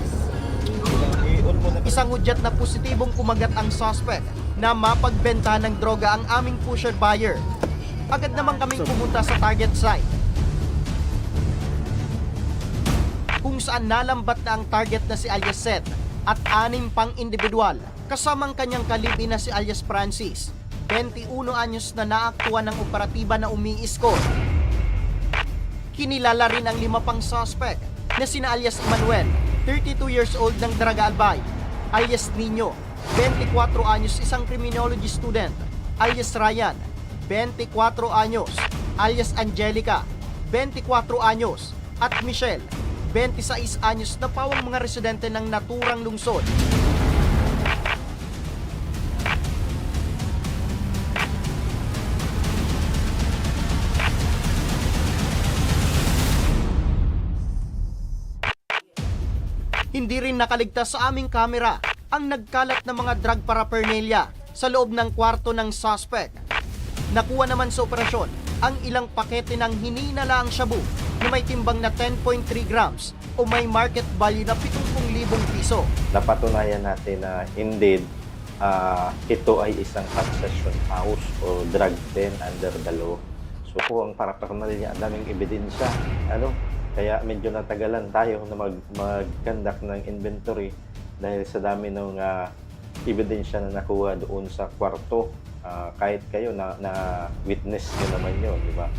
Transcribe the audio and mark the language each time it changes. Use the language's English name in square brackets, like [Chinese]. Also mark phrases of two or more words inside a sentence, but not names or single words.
[Filipino] Isang udyat na positibong kumagat ang suspect na mapagbenta ng droga ang aming pusher buyer. Agad naman kaming pumunta sa target site, kung saan nalambat na ang target na si alias Seth at 6 pang individual kasamang kanyang kalibi na si alias Francis, 21 anyos na naaktuhan ng operatiba na umiiskot. Kinilala rin ang 5 pang suspect na sina alias Manuel, 32 [English] years old [Filipino] ng Daraga Albay, alias Nino, 24 anyos isang criminology student, alias Ryan, 24 anyos, alias Angelica, 24 anyos, at Michelle, 26 anyos na pawang mga residente ng naturang lungsod. Hindi rin nakaligtas sa aming kamera ang nagkalat na mga [English] drug paraphernalia [Filipino] sa loob ng kwarto ng suspect. Nakuha naman sa operasyon ang ilang pakete ng hininalaang shabu na may timbang na 10.3 grams o may [English] market value [Filipino] na 70,000 piso. Napatunayan natin na indeed ito ay isang [English] concession house [Filipino] o [English] drug den under the law. [Filipino] So po ang paraphernalia, ang daming ebidensya. Kaya medyo natagalan tayo na mag-conduct ng inventory dahil sa dami ng ebidensya na nakuha doon sa kwarto. Kahit kayo na witness nyo naman yun, di ba?